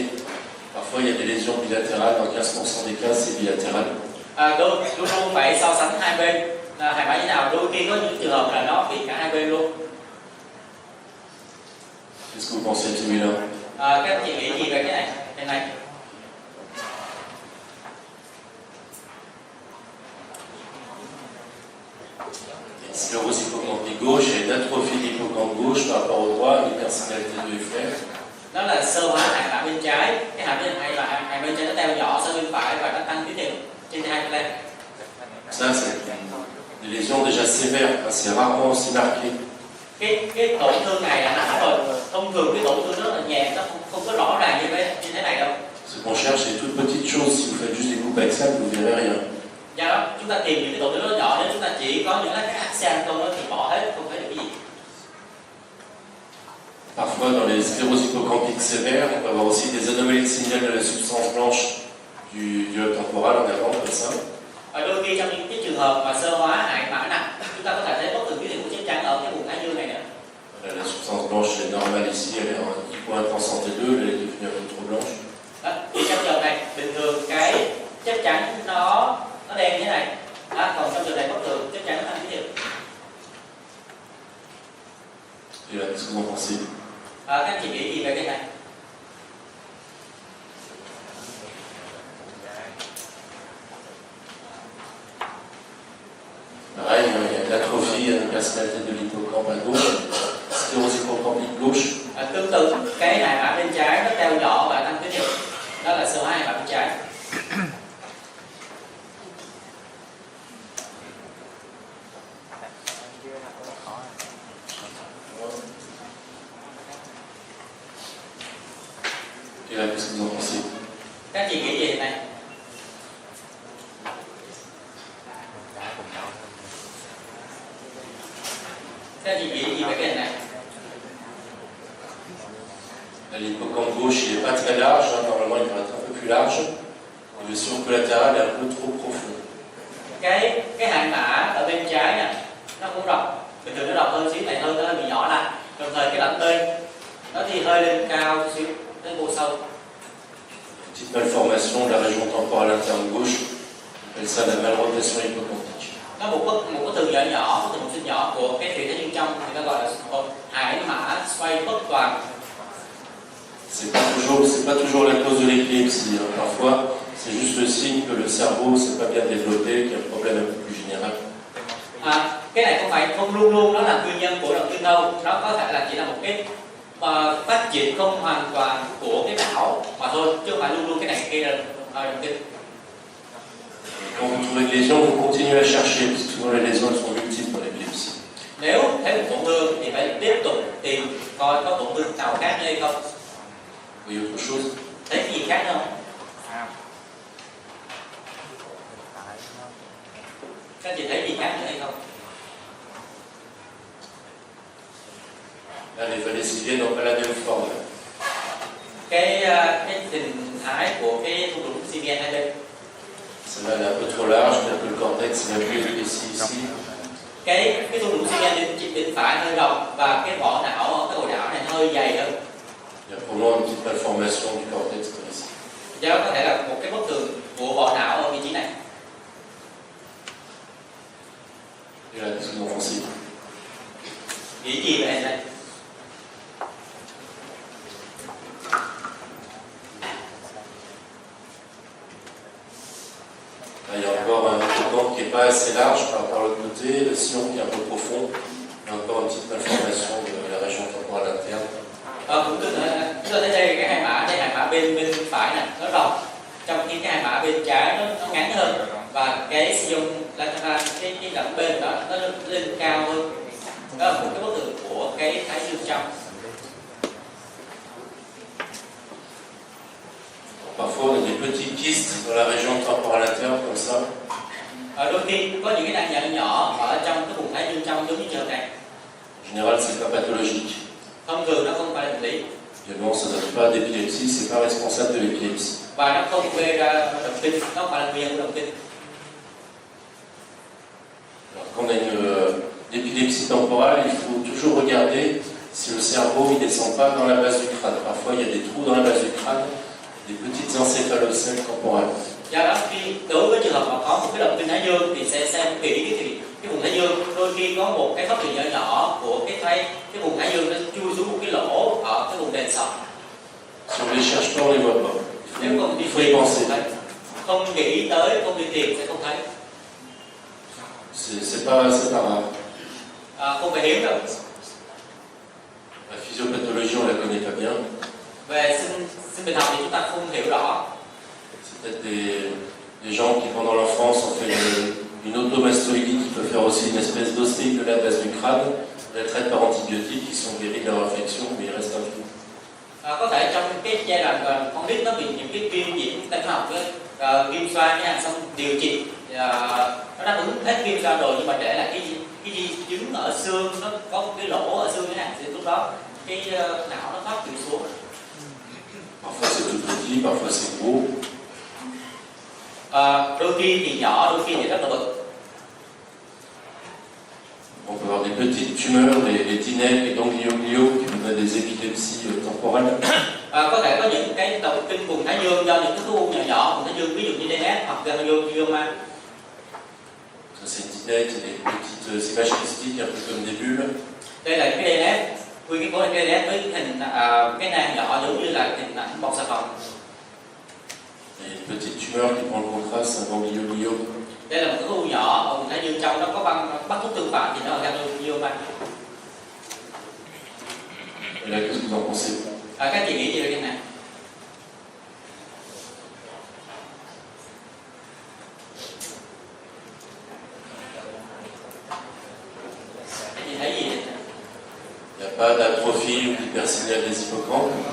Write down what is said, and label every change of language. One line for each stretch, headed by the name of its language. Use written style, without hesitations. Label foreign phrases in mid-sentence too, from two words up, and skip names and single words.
French: Parfois, il y a des lésions bilatérales, dans 15% des cas, c'est bilatéral.
Vietnamese: Luôn luôn phải so sánh hai bên hải mã như nào, đôi khi có những trường hợp là nó bị cả hai bên luôn.
French: Qu'est-ce que vous pensez de celui-là?
Vietnamese: Các anh chị nghĩ gì về cái này?
French: Sclérose hippocampique gauche et une atrophie de l'hippocampe gauche par rapport au droit, une hypersignalité de flair.
Vietnamese: Đó là sơ hóa hải mã bên trái, cái hải bên trái nó teo nhỏ sang bên phải và nó tăng tín hiệu trên T2 flare.
French: Ça, c'est des lésions déjà sévères, c'est rarement aussi marqué.
Vietnamese: Cái tổn thương này là nặng rồi, thông thường cái tổn thương rất là nhẹ, nó không có rõ ràng như thế này đâu.
French: Ce qu'on cherche, c'est toute petite chose. Si vous faites juste des coupes axiales, vous verrez rien.
Vietnamese: Do đó chúng ta tìm những cái tổn thương rất nhỏ, nếu chúng ta chỉ có những cái axial không thì bỏ hết, không thấy được cái gì.
French: Parfois, dans les scléroses hippocampiques sévères, on peut avoir aussi des anomalies de signal de la substance blanche du lobe temporal en avant, comme ça.
Vietnamese: Đôi khi trong những cái trường hợp mà sơ hóa hải mã nặng, chúng ta có thể thấy bất thường tín hiệu của chất trắng ở cái vùng thái dương này nữa.
French: La substance blanche est normale ici, elle est en hypointense en T2, elle est devenue un peu trop blanche.
Vietnamese: Thì trong trường này bình thường cái chất trắng nó đen như thế này, còn trong trường này bất thường chất trắng nó tăng tín hiệu.
French: Et là, qu'est-ce que vous en pensez?
Vietnamese: Các anh chị nghĩ gì về cái này?
French: Pareil, il y a l'atrophie, une hypersignalité de l'hippocampe à gauche, sclérose hippocampique gauche.
Vietnamese: Tương tự, cái hải mã bên trái nó teo nhỏ và tăng tín hiệu. Đó là sơ hóa hải mã bên trái.
French: Et là, qu'est-ce que vous en pensez?
Vietnamese: Các anh chị nghĩ gì về này? Các anh chị nghĩ gì về cái này?
French: L'hippocampe gauche, il n'est pas très large, hein. Normalement il devrait être un peu plus large. Le sillon collatéral est un peu trop profond.
Vietnamese: Cái hải mã ở bên trái nè, nó cũng rộng, bình thường nó rộng hơn xíu này, hơn nó hơi bị nhỏ lại. Đồng thời cái lạnh bên nó thì hơi lên cao chút xíu, đến vô sâu.
French: Petite malformation de la région temporale interne gauche, on appelle ça la malrotation hippocampique.
Vietnamese: Nó một cái từ nhỏ, một từ sinh nhỏ của cái thủy thái dương trong thì nó gọi là hải mã xoay bất toàn.
French: C'est pas toujours la cause de l'épilepsie. Hein. Parfois, c'est juste le signe que le cerveau s'est pas bien développé, qu'il y a un problème un peu plus général.
Vietnamese: Cái này không luôn luôn nó là nguyên nhân của động kinh đâu, nó có thể là chỉ là một cái phát triển không hoàn toàn của cái não mà thôi, chứ không phải luôn luôn cái này gây ra động kinh.
French: Quand vous trouvez une lésion, vous continuez à chercher, parce que souvent les lésions elles sont multiples dans l'épilepsie.
Vietnamese: Nếu thấy một tổn thương thì phải tiếp tục tìm coi có tổn thương nào khác nữa hay không.
French: Vous voyez autre chose?
Vietnamese: Thấy cái gì khác nữa không? Các chị thấy gì khác nữa hay không?
French: Là, les vallées sylviennes n'ont pas la même forme.
Vietnamese: Cái hình thái của cái thung lũng Sylvian hai bên.
French: Celle-là elle est un peu trop large, puis un peu le cortex il est un peu épaissi ici.
Vietnamese: Cái thung lũng Sylvian bên phải hơi rộng và cái vỏ não, cái ổ não này nó hơi dày hơn.
French: Il y a probablement une petite malformation du cortex comme ici.
Vietnamese: Do đó có thể là một cái bất thường của vỏ não ở vị trí này.
French: Et là, qu'est-ce que vous en pensez?
Vietnamese: Nghĩ gì về này?
French: Là, il y a encore un hippocampe qui n'est pas assez large par l'autre côté, le sillon qui est un peu profond, et encore une petite malformation de la région temporale interne.
Vietnamese: Cũng tương tự, chúng ta thấy đây cái hải mã bên phải này nó rộng, trong khi cái hải mã bên trái nó ngắn hơn và cái
French: sillon lateral,
Vietnamese: cái đoạn bên đó nó lên cao hơn. Đó là một cái bất thường của cái thái dương trong.
French: Parfois, on a des petits kystes dans la région temporale interne, comme ça.
Vietnamese: Đôi khi có những cái nang nhỏ ở trong cái vùng thái dương trong giống như trường này.
French: En général, c'est pas pathologique.
Vietnamese: Thông thường nó không phải là bệnh lý.
French: Évidemment, ça ne donne pas d'épilepsie, c'est pas responsable de l'épilepsie.
Vietnamese: và nó không gây ra động kinh, nó không phải là nguyên nhân của động kinh.
French: Quand on a une épilepsie temporale, il faut toujours regarder si le cerveau ne descend pas dans la base du crâne. Parfois, il y a des trous dans la base du crâne, des petites encéphalocèles temporales.
Vietnamese: Do đó khi đối với trường hợp mà có một cái động kinh thái dương thì sẽ xem kỹ cái vùng thái dương, đôi khi có một cái thoát vị nhỏ nhỏ của cái vùng thái dương nó chui xuống một cái lỗ ở cái vùng đền sọ.
French: Si on ne les cherche pas, on ne les voit pas.
Vietnamese: Nếu không đi
French: Il faut y penser.
Vietnamese: không nghĩ tới, không đi tìm sẽ không thấy.
French: C'est pas rare.
Vietnamese: Không phải hiếm đâu.
French: La physiopathologie, on la connaît pas bien.
Vietnamese: Về sinh bệnh học thì chúng ta không hiểu rõ.
French: C'est peut-être des gens qui, pendant l'enfance, ont fait une automastoïdie qui peut faire aussi une espèce d'ostéite de la base du crâne. On les traite par antibiotiques, ils sont guéris de leur infection, mais il reste un flou.
Vietnamese: Có thể trong cái giai đoạn con nít nó bị những cái viêm nhiễm tăng học với viêm xoang nha, xong điều trị nó đáp ứng hết viêm xoang rồi nhưng mà để lại cái di chứng ở xương, nó có một cái lỗ ở xương nha, thì lúc đó cái não nó thoát chịu xuống.
French: Parfois c'est tout petit, parfois c'est gros.
Vietnamese: Đôi khi thì nhỏ, đôi khi thì rất là bự.
French: On peut avoir des petites tumeurs, des tinèques, des ganglioglios qui nous donnent des épilepsies temporales.
Vietnamese: Có thể có những cái động kinh vùng thái dương do những cái khối u nhỏ nhỏ vùng thái dương, ví dụ như DNS hoặc ganglioma.
French: Ça c'est une tinèque, c'est des petites images christiques, un peu comme des bulles.
Vietnamese: Đây là cái DNS, nguyên cái khối DNS với hình cái nang nhỏ giống như là hình ảnh bọc xà phòng.
French: Et une petite tumeur qui prend le contraste, c'est un ganglioglio.
Vietnamese: Đây là một cái u nhỏ ở vùng thái dương trong, nó có bắt thuốc tương phản thì nó là ganglioma.
French: Et là, qu'est-ce que vous en pensez?
Vietnamese: Các chị nghĩ gì về cái này? Các chị thấy gì?
French: Il n'y a pas d'atrophie ou d'hypersignal des hippocampes.